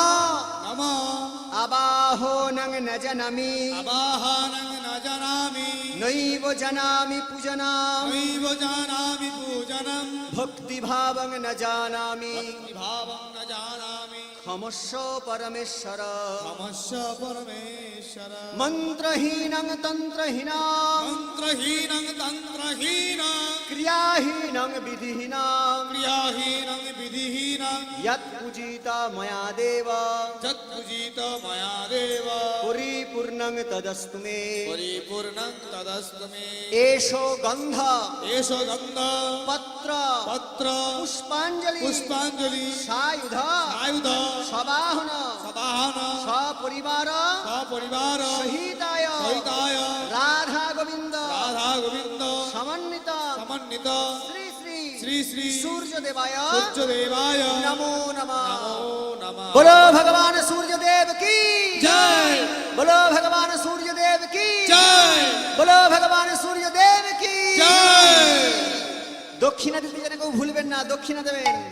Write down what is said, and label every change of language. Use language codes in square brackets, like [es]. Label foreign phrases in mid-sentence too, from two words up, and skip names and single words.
[sa] नमो আবাহনং ন জানামি अबाहानं न जानामि নৈব জানামি পূজনাম नैव जानामि पूजनं ভক্তিভাবং ন জানামি विभावं न जानामि ক্ষমস্ব পরমেশ্বর नमस्य परमेश्वर মন্ত্রহীনং তন্ত্রহীনাম मन्त्रहीनं तन्त्रहीनं ক্রিয়াহীনং বিধিহীনাম क्रियाहीनं विधिहीनं যৎ পূজিতা ময়া দেব यत्पूजित मया देव পরিপূর্ণং তদস্তু মে परिपूर्णं तदस्तु मे এষ গন্ধ एष गन्ध পত্র पत्र পুষ্পাঞ্জলি पुष्पाञ्जलि সায়ুধ आयुध সবাহন सदाहन সপরিবার सपरिवार সহিতায় सहिताय রাধা গোবিন্দ राधा गोविन्द সমন্বিত समन्वित শ্রী শ্রী श्री श्री সূর্য দেবায় सूर्यदेवाय নমো নমঃ नमो नमः [hi] बोलो भगवान सूर्य देव की जय बोलो भगवान सूर्य देव की जय बोलो भगवान सूर्य देव की जय [bn] দক্ষিণা দিতে যেন কেউ ভুলবেন না দক্ষিণা দেবেন